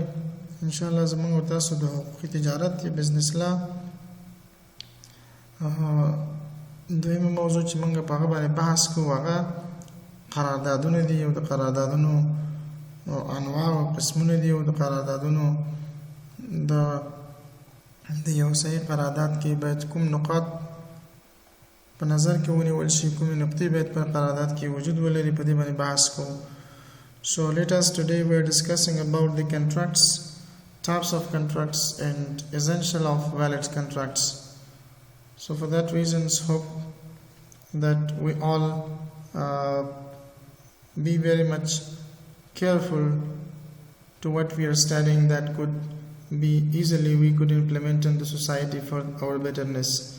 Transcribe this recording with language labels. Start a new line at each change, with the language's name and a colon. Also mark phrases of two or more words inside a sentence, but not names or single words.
Pashto: ان شاء الله زموږ تاسو د حقوقي تجارت یا بزنس لا دویمه موضوع چې موږ په هغه باندې بحث کوو هغه قراردادونه دي او د قراردادونو انواع او قسمونه دي او د قراردادونو د یو صحیح قرارداد کې باید کوم نقاط په نظر کې ونیول شي، کومې نقطې باید په قرارداد کې وجود ولري، په دې باندې بحث کوو.
English: So let us today we are discussing about the contracts, types of contracts and essential of valid contracts. So for that reasons hope that we all be very much careful to what we are studying that could be easily we could implement in the society for our betterness.